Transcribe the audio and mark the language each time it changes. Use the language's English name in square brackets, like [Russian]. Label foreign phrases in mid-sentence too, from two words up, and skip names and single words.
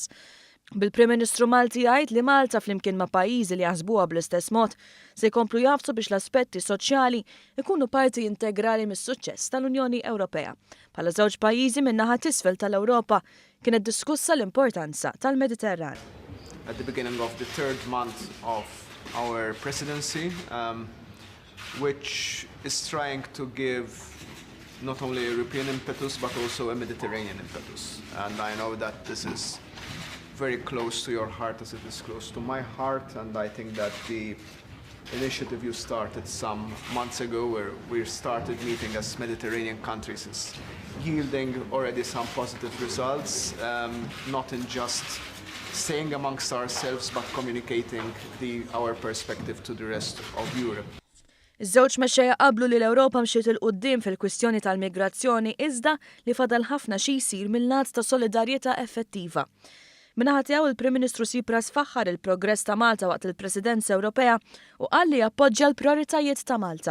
[Maltese] Bil-Prim Ministru Malti jgħid li Malta flimkien ma' pajjiżi li jaħsbuha bl-istess mod se jkomplu jafsu biex l-aspetti soċjali ikunu parti integrali mis-suċċess tal-Unjoni Ewropea. Bħala żewġ pajjiżi min-naħa t'isfel tal-Ewropa kienet diskussa l-importanza tal-Mediterran. [English] At the beginning of the third month of our presidency, which is trying to give not only a European impetus but also a Mediterranean impetus. And I know that this is very close to your heart as it is close to my heart, and I think that the initiative you started some months ago where we started meeting as Mediterranean countries is yielding already some positive results, not in just saying amongst ourselves but communicating our perspective to the rest of Europe. [Maltese] Iż-żewġ mexxejja qablu li l-Ewropa mxiet il quddiem fil-kwistjoni tal-migrazzjoni iżda li fadal ħafna xi jsir mill-lat ta' solidarjetà effettiva. Minnaħa tiegħu il-Prim Ministru Tsipras faħħar il-progress ta' Malta waqt il-Presidenza Ewropea u qal li jappoġġja l-prijoritajiet ta' Malta.